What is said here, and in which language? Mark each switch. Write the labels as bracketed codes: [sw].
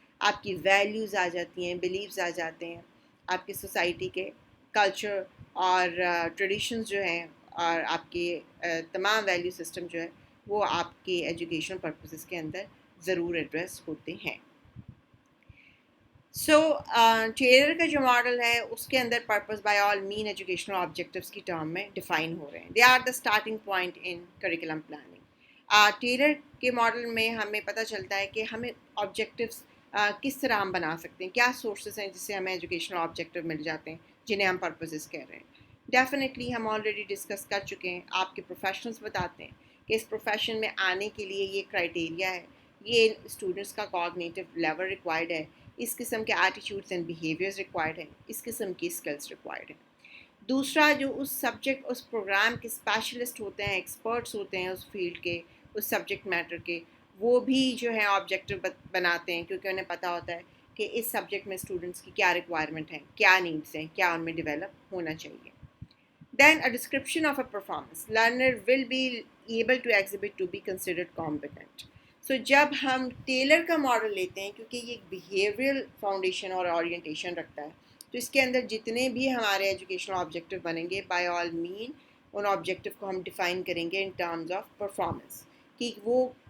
[ur] آپ کی ویلیوز آ جاتی ہیں، بلیفز آ جاتے ہیں، آپ کی سوسائٹی کے کلچر اور ٹریڈیشنز جو ہیں اور آپ کے تمام ویلیو سسٹم جو ہے وہ آپ کے ایجوکیشن پرپسز کے اندر ضرور ایڈریس ہوتے ہیں. سو ٹیلر کا جو ماڈل ہے اس کے اندر purpose by all main educational objectives کی ٹرم میں ڈیفائن ہو رہے ہیں. [en] They are the starting point in curriculum planning. [ur] Tailor کے ماڈل میں ہمیں پتہ چلتا ہے کہ ہمیں آبجیکٹیوس کس طرح ہم بنا سکتے ہیں، کیا سورسز ہیں جس سے ہمیں ایجوکیشنل آبجیکٹیو مل جاتے ہیں جنہیں ہم پرپسز کہہ رہے ہیں. ڈیفینیٹلی ہم آلریڈی ڈسکس کر چکے ہیں، آپ کے پروفیشنلز بتاتے ہیں کہ اس پروفیشن میں آنے کے لیے یہ کرائٹیریا ہے، یہ اسٹوڈنٹس کا کوگنیٹو لیول ریکوائرڈ ہے، اس قسم کے ایٹیٹیوڈس اینڈ بیہیویئرز ریکوائرڈ ہیں، اس قسم کی اسکلس ریکوائرڈ ہیں. دوسرا، جو اس سبجیکٹ اس پروگرام کے اسپیشلسٹ ہوتے ہیں، ایکسپرٹس ہوتے ہیں اس فیلڈ کے، اس سبجیکٹ میٹر کے، وہ بھی جو ہے آبجیکٹیو بناتے ہیں کیونکہ انہیں پتہ ہوتا ہے کہ اس سبجیکٹ میں اسٹوڈنٹس کی کیا ریکوائرمنٹ ہیں، کیا نیڈس ہیں، کیا ان میں ڈیولپ ہونا چاہیے. [en] Then a description of a performance. Learner will be able to exhibit to be considered competent. [ur] So جب ہم ٹیلر کا ماڈل لیتے ہیں کیونکہ یہ ایک بیہیویئرل فاؤنڈیشن اور اورینٹیشن رکھتا ہے، تو اس کے اندر جتنے بھی ہمارے ایجوکیشنل آبجیکٹیو بنیں گے by all main in objective کو ہم ڈیفائن کریں گے [en] in terms of performance [ur] کہ وہ